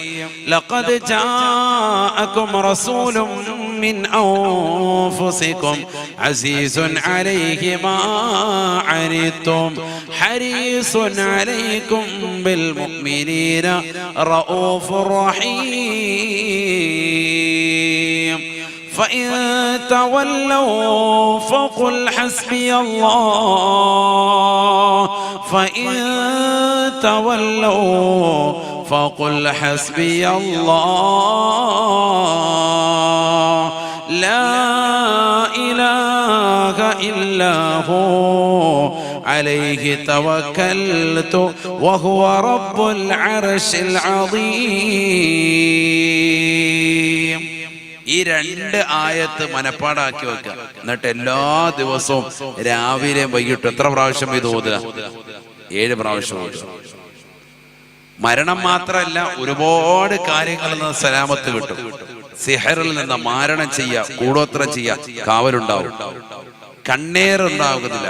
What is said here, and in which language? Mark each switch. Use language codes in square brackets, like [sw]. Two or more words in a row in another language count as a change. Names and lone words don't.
[ar] لقد جاءكم رسول من أنفسكم عزيز عليه ما عنتم حريص عليكم بالمؤمنين رءوف رحيم. فإن تولوا فقل حسبي الله فإن تولوا فقل حسبي الله لا إله إلا هو عليه توكلت وهو رب العرش العظيم. [ml] ഈ 2 ആയത്ത് മനപ്പാടാക്കി വെക്കുക. എന്നിട്ട് എല്ലാ ദിവസവും രാവിലെയും വൈകിട്ടും എത്ര പ്രാവശ്യം ഇത് ഓതുക? 7 പ്രാവശ്യം ഓതുക. മരണം മാത്രമല്ല, ഒരുപാട് കാര്യങ്ങളിൽ നിന്ന് സലാമത്ത് കിട്ടും. സിഹറിൽ നിന്ന് മാരണം ചെയ്യുക, കൂടോത്രം ചെയ്യുക, കാവലുണ്ടാവും, കണ്ണേറുണ്ടാകുന്നില്ല.